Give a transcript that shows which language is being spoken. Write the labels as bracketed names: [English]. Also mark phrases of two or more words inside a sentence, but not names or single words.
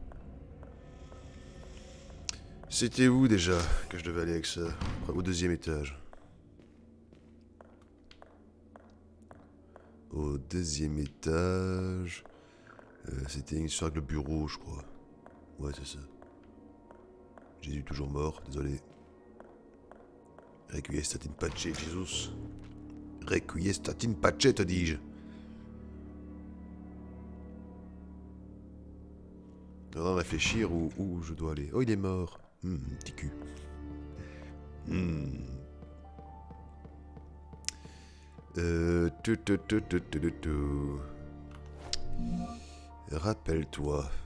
[French] C'était où déjà que je devais aller avec ça? Au 2e étage. Au 2e étage... c'était une histoire avec le bureau, je crois. Ouais, c'est ça. Jésus toujours mort, désolé. [Latin] Requiescat in pace, Jesus. Requiescat in pace, [French] te dis-je. Je dois réfléchir où je dois aller. Oh, il est mort. Petit cul. Rappelle-toi.